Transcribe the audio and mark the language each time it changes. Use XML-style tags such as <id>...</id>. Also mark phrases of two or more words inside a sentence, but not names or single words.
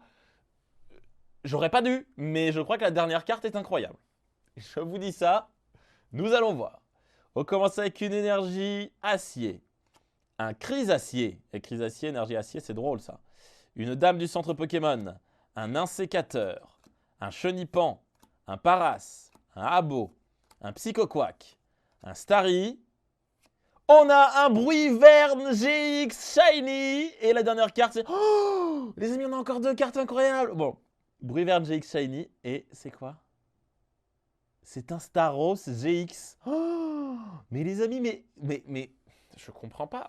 <fr>J'aurais pas dû, mais je crois que la dernière carte est incroyable. Je vous dis ça. Nous allons voir. On commence avec une énergie acier. Un Chrysacier. Et Chrysacier, énergie acier, c'est drôle ça. Une dame du centre Pokémon. Un Insécateur. Un Chenipan. Un Paras. Un Abo. Un Psychoquack. Un Starry. On a un Bruiverne GX Shiny. Et la dernière carte, c'est... Oh, les amis, on a encore 2 cartes incroyables. Bon, Bruiverne GX Shiny. Et c'est quoi? C'est un Staros GX. Oh, mais les amis, mais je comprends pas.</fr>